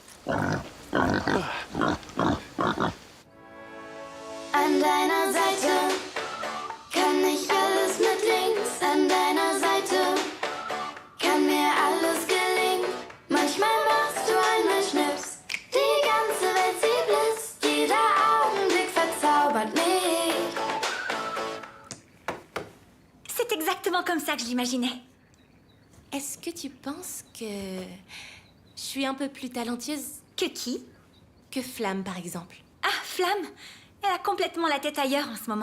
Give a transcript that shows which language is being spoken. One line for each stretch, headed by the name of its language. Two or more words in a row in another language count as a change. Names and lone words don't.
German: An deiner Seite kann ich alles mit links. An deiner Seite kann mir alles gelingen. Manchmal machst du einmal Schnips. Die ganze Welt sieht Bliss. Jeder Augenblick verzaubert mich.
French: C'est exactement comme ça que je l'imaginais. Est-ce que tu penses que je suis un peu plus talentueuse Que qui? que Flamme, par exemple? Ah, Flamme! Elle a complètement la tête ailleurs en ce moment.